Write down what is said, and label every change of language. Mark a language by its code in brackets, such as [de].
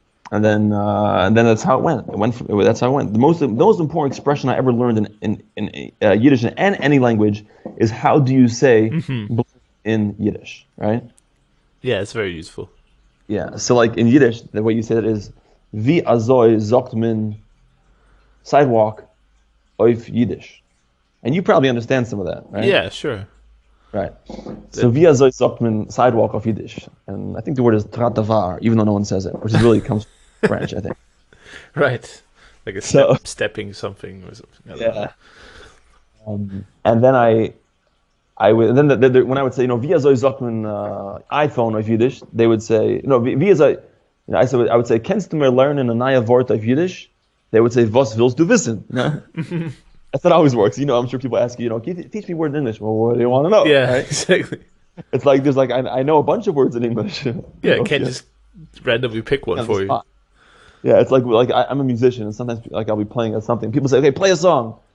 [en] And then that's how it went. That's how it went. The most important expression I ever learned in Yiddish and any language is, how do you say in Yiddish, right? Yeah, it's very useful. Yeah, so like in Yiddish, the way you say it is, [yi] wie azoi sagt man sidewalk auf Yiddish. [en] And you probably understand some of that, right? Yeah, sure. Right. [yi] So wie azoi sagt man sidewalk auf Yiddish. [en] And I think the word is tratavar, even though no one says it, which really comes from French, I think. Right. Like stepping something or something. Yeah. And then when I would say, [yi] wie azoi sagt man iPhone auf Yiddish, [en] they would say, wie azoi, I would say, [yi] kennst du mir lernen ein neues Wort auf Yiddish? [en] They would say, [yi] was willst du wissen? [en] That's how it always works. I'm sure people ask you, can you teach me words in English? Well, what do you want to know? Yeah, right? exactly. It's like, I know a bunch of words in English. Yeah, can't just randomly pick one for you. Yeah, it's like I'm a musician, and sometimes like I'll be playing something. People say, okay, play a song.